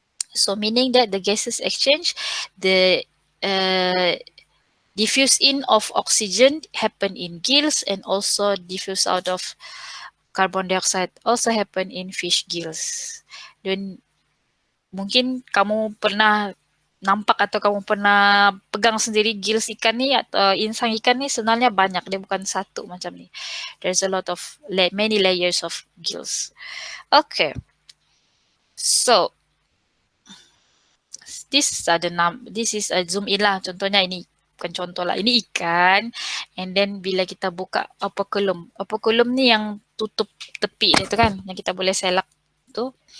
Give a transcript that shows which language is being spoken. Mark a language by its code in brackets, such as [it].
[en] So meaning that the gases exchange, the diffuse in of oxygen happen in gills, and also diffuse out of carbon dioxide also happen in fish gills. [ms] Dan mungkin kamu pernah nampak atau kamu pernah pegang sendiri gills ikan ni atau insang ikan ni sebenarnya banyak, dia bukan satu macam ni. [en] There's a lot of many layers of gills. Okay, so this is a zoom in lah. [ms] Contohnya ini, bukan contoh lah, ini ikan, [en] and then [ms] bila kita buka operculum ni yang tutup tepi dia tu kan, yang kita boleh selak tu.